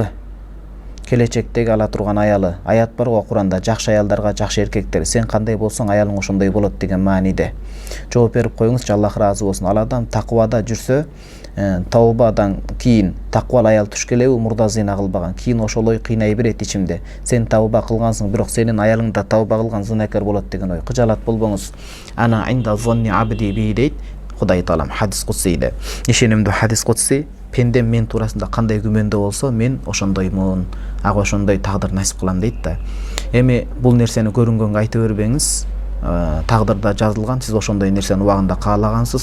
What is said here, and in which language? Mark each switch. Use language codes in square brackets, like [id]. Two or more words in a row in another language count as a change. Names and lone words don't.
[ky] Келечектеги ала турган аялы. Аят бар го Куранда, жакшы аялдарга жакшы эркектер, сен кандай болсоң аялың ошондой болот деген мааниде. Жооп берип коюңузчу, Аллах ыраазы болсун. Ал адам таквада жүрсө, таубадан кийин таквал аял туш келеби, мурда зина кылбаган. Кийин ошол ой кыйнай берет ичимде. Сен тауба кылгансың, бирок сенин аялың да тауба кылган зинакер болот деген ой. Кыжалат болбоңуз. [ar] أنا عند ظن عبدي بي дейт. [ky] Кудай Таалам хадис кудсийде. Ишенимдүү хадис кудси. Пендем мен туурасында кандай күмөндө болсо, мен ошондоймун. Ага ошондой тагдыр насип кылам дейт да. Эми бул нерсени көрүнгөнгө айта бербеңиз. Тагдырда жазылган, сиз ошондой нерсени убагында каалагансыз.